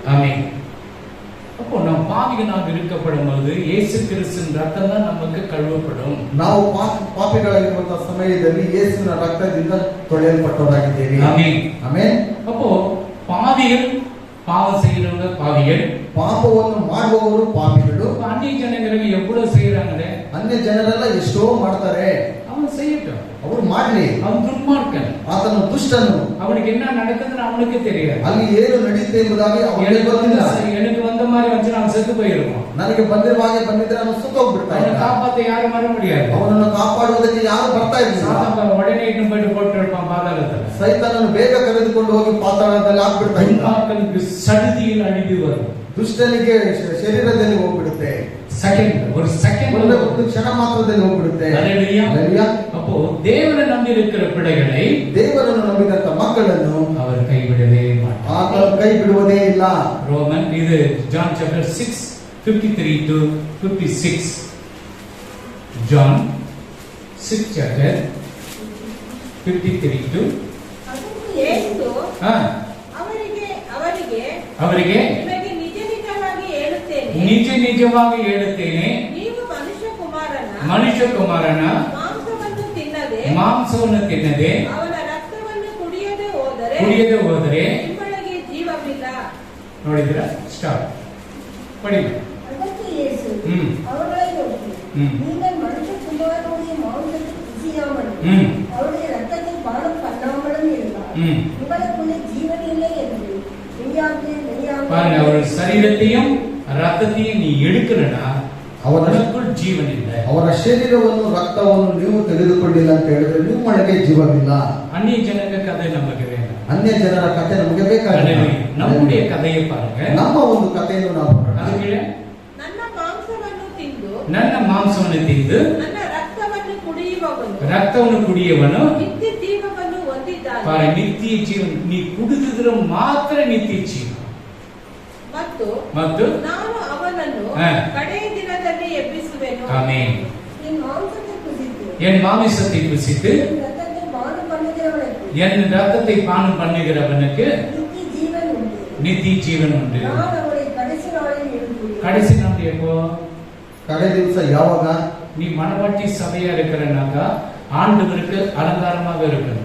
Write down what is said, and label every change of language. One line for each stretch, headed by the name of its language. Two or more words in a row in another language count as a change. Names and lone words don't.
Tamil: ஆமென். அப்போ நாம் பாவிகளாக இருக்கப்படும் போது இயேசு கிறிஸ்துவின் ரத்தம் தான் நமக்கு கழுவப்படும்.
Kannada: ನಾವು ಪಾಪಿಗಳಾಗಿರುವಂತಹ ಸಮಯದಲ್ಲಿ ಯೇಸುವಿನ ರಕ್ತದಿಂದ ತೊಳೆಯಲ್ಪಟ್ಟವರಾಗಿದ್ದೇವೆ.
Tamil: ஆமென்.
Kannada: ಆಮೆನ್.
Tamil: அப்போ பாவிகள், பாவம் செய்யறவங்க பாவிகள்,
Kannada: ಪಾಪವನ್ನು ಮಾಡುವವರು ಪಾಪಿಗಳು.
Tamil: அந்நிய ஜனங்களுக்கு எவ்வளவு செய்யறாங்களே,
Kannada: ಅನ್ಯ ಜನರೆಲ್ಲ ಎಷ್ಟೋ ಮಾಡ್ತಾರೆ.
Tamil: அவன் செய்யட்டும்,
Kannada: ಅವರು ಮಾಡ್ಲಿ.
Tamil: அவன் துன்மார்க்கன்,
Kannada: ಆತನು ದುಷ್ಟನು.
Tamil: அவனுக்கு என்ன நடக்குதுன்னு அவனுக்கு தெரியாது.
Kannada: ಅಲ್ಲಿ ಏನು ನಡೆಯುತ್ತೆ ಎಂಬುದಾಗಿ ಅವನಿಗೆ ಗೊತ್ತಿಲ್ಲ.
Tamil: எனக்கு வந்த மாதிரி வந்து நான் செத்து போயிருவோம்.
Kannada: ನನಗೆ ಬಂದಿರುವ ಹಾಗೆ ಬಂದಿದ್ರೆ ನಾನು ಸುತ್ತೋಗ್ಬಿಡ್ತಾ
Tamil: அவனை
Kannada: ಇದ್ದೆ.
Tamil: காப்பாத்த யாரும் வர முடியாது.
Kannada: ಅವನನ್ನು ಕಾಪಾಡುವುದಕ್ಕೆ ಯಾರು ಬರ್ತಾ ಇರಲಿಲ್ಲ.
Tamil: சாத்தான் உடனே இன்னும் போயிட்டு போட்டு இருப்பான் பாதாளத்துல.
Kannada: ಸೈತಾನನು ಬೇಗ ಕರೆದುಕೊಂಡು ಹೋಗಿ ಪಾತಾಳದಲ್ಲಿ ಹಾಕ್ಬಿಡ್ತಾ ಇದ್ದ.
Tamil: துன்மார்க்கனுக்கு சடுதியில் அழிவு வரும்.
Kannada: ದುಷ್ಟನಿಗೆ ಶರೀರದಲ್ಲಿ ಹೋಗ್ಬಿಡುತ್ತೆ.
Tamil: ஒரு செகண்ட்
Kannada: ಒಂದು ಕ್ಷಣ ಮಾತ್ರದಲ್ಲಿ ಹೋಗ್ಬಿಡುತ್ತೆ.
Tamil: ஹalleluya.
Kannada: ಹalleluya.
Tamil: அப்போ தேவனை நம்பி இருக்கிற பிள்ளைகளை
Kannada: ದೇವರನ್ನು ನಂಬಿದಂತ ಮಕ್ಕಳನ್ನು
Tamil: அவர் கைவிடவே மாட்டார்.
Kannada: ಆತನು ಕೈ ಬಿಡುವುದೇ ಇಲ್ಲ.
Tamil: ரோமன் இது
English: John chapter 6 53 to 56. John 6 chapter 53 to
Kannada: ಯೇಸು ಅವರಿಗೆ ನಿಮಗೆ ನಿಜವಾಗಿ ಹೇಳುತ್ತೇನೆ, ನೀವು ಮನುಷ್ಯಕುಮಾರನ ಮಾಂಸವನ್ನು ತಿನ್ನದೆ ಅವನ ರಕ್ತವನ್ನು ಕುಡಿಯದೆ ಹೋದರೆ ನಿಮ್ಮೊಳಗೆ ಜೀವವಿಲ್ಲ. ನೋಡಿದ್ರ ಸ್ಟಾಪ್ ಪಡಿ.
Tamil: அதற்கு இயேசு அவர்களை நோக்கி, நீங்கள் மனுஷகுமாரனுடைய மாம்சத்தை புசியாமலும் அவருடைய ரத்தத்தை பானம் பண்ணாமலும் இருந்தால் உங்களுக்குள்ளே ஜீவன் இல்லை என்று பாருங்க, அவர் சரீரத்தையும் ரத்தத்தையும் நீ எடுக்கலனா அவனுக்குள் ஜீவன் இல்லை.
Kannada: ಅವರ ಶರೀರವನ್ನು ರಕ್ತವನ್ನು ನೀವು ತೆಗೆದುಕೊಂಡಿಲ್ಲ ಅಂತ ಹೇಳಿದ್ರೆ ನಿಮ್ಮೊಳಗೆ ಜೀವವಿಲ್ಲ.
Tamil: அந்நிய ஜனங்க கதை நமக்கு வேண்டாம்.
Kannada: ಅನ್ಯ ಜನರ ಕಥೆ ನಮಗೆ ಬೇಕಾಗಿಲ್ಲ.
Tamil: நம்முடைய கதையை பாருங்க.
Kannada: ನಮ್ಮ ಒಂದು ಕಥೆಯನ್ನು ನಾವು ನನ್ನ ಮಾಂಸವನ್ನು ತಿಂದು ನನ್ನ ಮಾಂಸವನ್ನು ತಿಂದು ನನ್ನ ರಕ್ತವನ್ನು ಕುಡಿಯುವವನು ರಕ್ತವನ್ನು ಕುಡಿಯುವವನು ನಿತ್ಯ ಜೀವವನ್ನು ಹೊಂದಿದ್ದಾನೆ. ಪಾರ ನಿತ್ಯ ಜೀವನ. ನೀ ಕುಡಿದಿದ್ರೆ ಮಾತ್ರ ನಿತ್ಯ ಜೀವ. ಮತ್ತು ನಾನು ಅವನನ್ನು ಕಡೆಯ ದಿನದಲ್ಲಿ ಎಬ್ಬಿಸುವೆನು. ಆಮೆನ್.
Tamil: என் மாம்சத்தை புசித்து என் மாமிசத்தை புசித்து என் ரத்தத்தை பானம் பண்ணுகிறவனுக்கு என் ரத்தத்தை பானம் பண்ணுகிறவனுக்கு நித்திய ஜீவன் உண்டு. நித்திய ஜீவன் உண்டு. நான் அவரை கடைசி நாளில் எழுப்புவேன். கடைசி நாள் எப்போ?
Kannada: ಕಡೆ ದಿವಸ ಯಾವಾಗ?
Tamil: நீ மனவாட்டி சபையா இருக்கிறனாக்க ஆண்டவருக்கு அலங்காரமாக இருக்கணும்.